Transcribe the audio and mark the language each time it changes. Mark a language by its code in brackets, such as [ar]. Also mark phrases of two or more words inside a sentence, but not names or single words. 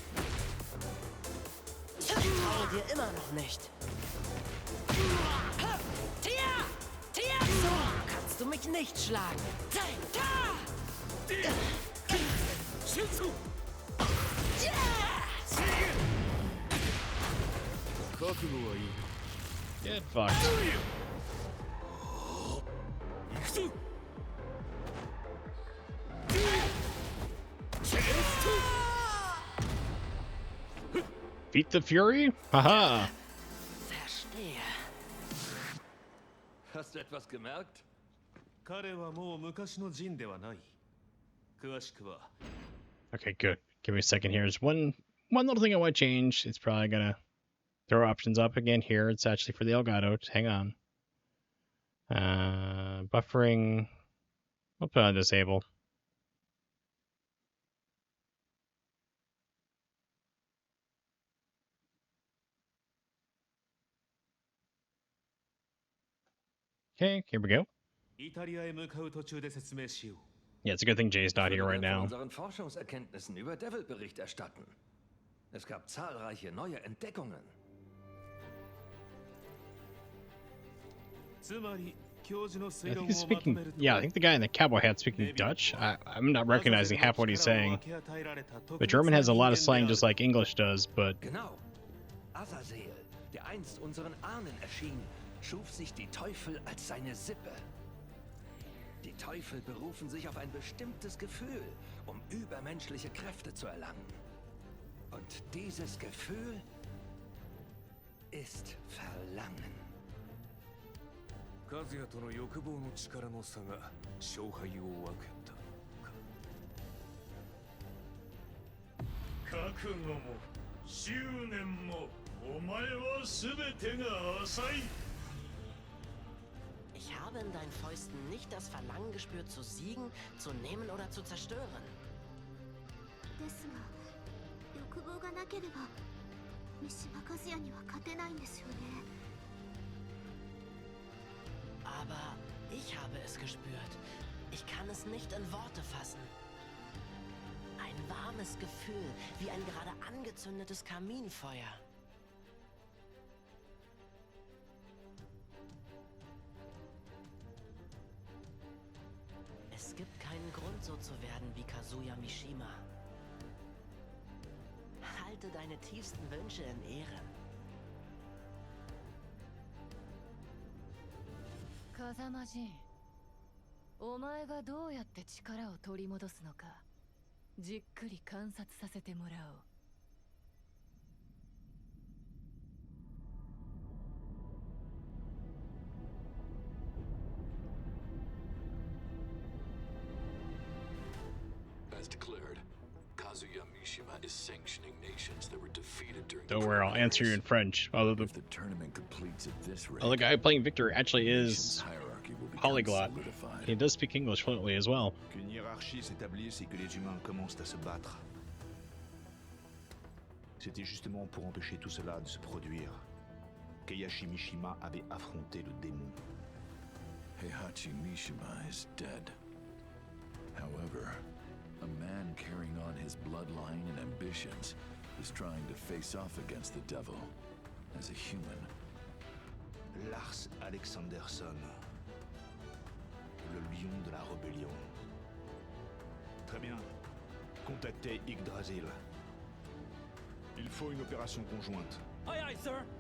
[de] Ich vertraue dir immer noch nicht. So kannst du mich nicht schlagen. [en] Get fucked. Beat the Fury? Haha. [de] Verstehe. Hast du etwas gemerkt? [ja] 彼はもう昔のジンではない。詳しくは。 [en] Okay, good. Give me a second here. There's one little thing I want to change. It's probably gonna throw options up again here. It's actually for the Elgato. Just hang on. Buffering. We'll put on disable. Okay, here we go. [ja] イタリアへ向かう途中で説明しよう。 [en] Yeah, it's a good thing Jay's not here right [de] Von [en] now. [de] unseren Forschungserkenntnissen über Devil Bericht erstatten. Es gab zahlreiche neue Entdeckungen. [ja] つまり教授の [en] I [ja] 推 [en] think [ja] 論 [en] he's [ja] をまと [en] speaking. [ja] めると。 [en] Yeah, I think the guy in the cowboy hat speaking Dutch. I'm not recognizing half what he's saying. But German has a lot of slang just like English does, but [de] Genau. Azazel, der einst unseren Ahnen erschien, schuf sich die Teufel als seine Sippe. Die Teufel berufen sich auf ein bestimmtes Gefühl, um übermenschliche Kräfte zu erlangen. Und dieses Gefühl ist Verlangen. [ja] 和也との欲望の力の差が勝敗を分けたか。覚悟も執念もお前は全てが浅い。 [de] Ich habe in deinen Fäusten nicht das Verlangen gespürt, zu siegen, zu nehmen oder zu zerstören. [ja] ですが、欲望がなければ三島和也には勝てないんですよね。 [de] Aber ich habe es gespürt. Ich kann es nicht in Worte fassen. Ein warmes Gefühl, wie ein gerade angezündetes Kaminfeuer. Es gibt keinen Grund, so zu werden wie Kazuya Mishima. Halte deine tiefsten Wünsche in Ehren. [ja] 風間仁、お前がどうやって力を取り戻すのか、じっくり観察させてもらおう。 [en] As declared, Kazuya Mishima is sanctioning nations that were defeated during. Don't worry, I'll answer you in French. Although the tournament completes at this rate, the guy playing Victor actually is polyglot. He does speak English fluently as well. [fr] Qu'une hiérarchie s'établisse et que les humains commencent à se battre. C'était justement pour empêcher tout cela de se produire qu'Eihachi Mishima avait affronté le démon. [en] Heihachi Mishima is dead. However, a man carrying on his bloodline and ambitions is trying to face off against the devil as a human. [fr] Lars Alexanderson, le lion de la rébellion. Très bien. Contactez Yggdrasil. Il faut une opération conjointe. [en] Aye, aye, sir.